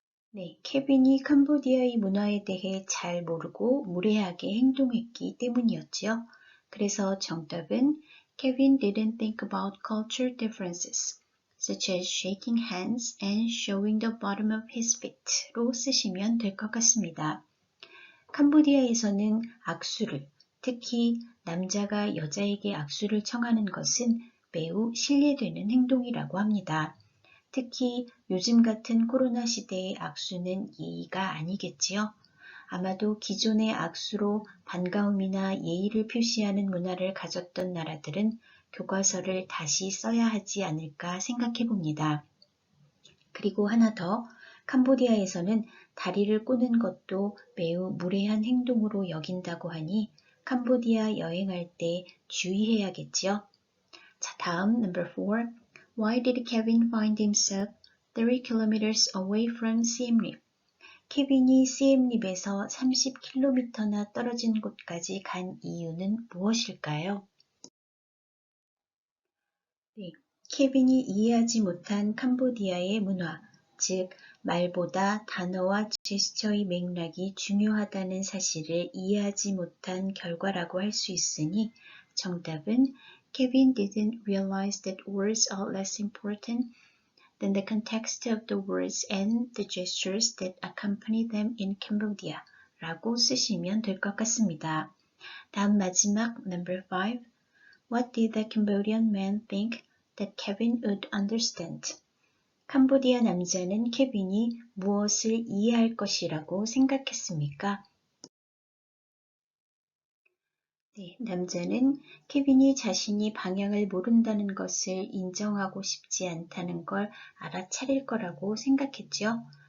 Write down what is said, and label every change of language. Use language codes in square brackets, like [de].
[ko] 네, 케빈이 캄보디아의 문화에 대해 잘 모르고 무례하게 행동했기 때문이었지요. 그래서 정답은 [en] Kevin didn't think about culture differences, such as shaking hands and showing the bottom of his feet로 [ko] 쓰시면 될 것 같습니다. 캄보디아에서는 악수를, 특히 남자가 여자에게 악수를 청하는 것은 매우 실례되는 행동이라고 합니다. 특히 요즘 같은 코로나 시대의 악수는 예의가 아니겠지요. 아마도 기존의 악수로 반가움이나 예의를 표시하는 문화를 가졌던 나라들은 교과서를 다시 써야 하지 않을까 생각해 봅니다. 그리고 하나 더, 캄보디아에서는 다리를 꼬는 것도 매우 무례한 행동으로 여긴다고 하니 캄보디아 여행할 때 주의해야겠지요. 자, 다음 number 4. [en] Why did Kevin find himself 30 kilometers away from Siem Reap? [ko] 케빈이 시엠립에서 30km나 떨어진 곳까지 간 이유는 무엇일까요? 네, 케빈이 이해하지 못한 캄보디아의 문화, 즉 말보다 단어와 제스처의 맥락이 중요하다는 사실을 이해하지 못한 결과라고 할 수 있으니 정답은 [en] Kevin didn't realize that words are less important than the context of the words and the gestures that accompany them in Cambodia [ko] 라고 쓰시면 될 것 같습니다. 다음 마지막 number 5. [en] What did the Cambodian man think that Kevin would understand? [ko] 캄보디아 남자는 케빈이 무엇을 이해할 것이라고 생각했습니까? 네, 남자는 케빈이 자신이 방향을 모른다는 것을 인정하고 싶지 않다는 걸 알아차릴 거라고 생각했죠.